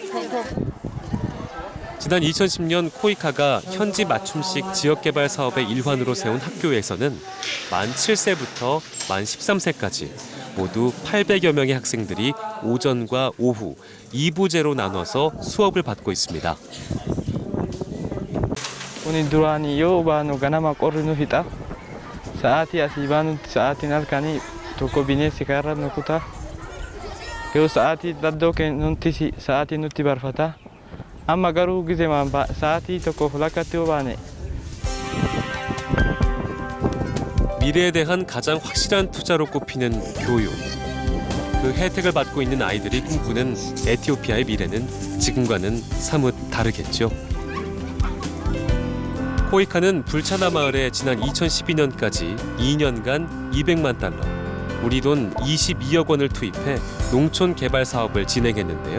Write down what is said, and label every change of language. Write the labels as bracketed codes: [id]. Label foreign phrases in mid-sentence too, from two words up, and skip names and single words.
[ko] 지난 2010년 코이카가 현지 맞춤식 지역개발 사업의 일환으로 세운 학교에서는 만 7세부터 만 13세까지 모두 800여 명의 학생들이 오전과 오후 2부제로 나눠서 수업을 받고 있습니다. [om] Kuni duraan yoo baanu ganama qorri nu fixa. Sa'aatii asii baanu sa'aatiin halkanii tokko bineensi kaarra nu kutaa. Yoo sa'aatii daddoo nutti sa'aatii nutti barfata. Amma garuu gizemaan sa'aatii tokkoof lakkatti yoo baane. [ko] 미래에 대한 가장 확실한 투자로 꼽히는 교육. 그 혜택을 받고 있는 아이들이 꿈꾸는 에티오피아의 미래는 지금과는 사뭇 다르겠죠. 코이카는 불차나 마을에 지난 2012년까지 2년간 200만 달러, 우리 돈 22억 원을 투입해 농촌 개발 사업을 진행했는데요.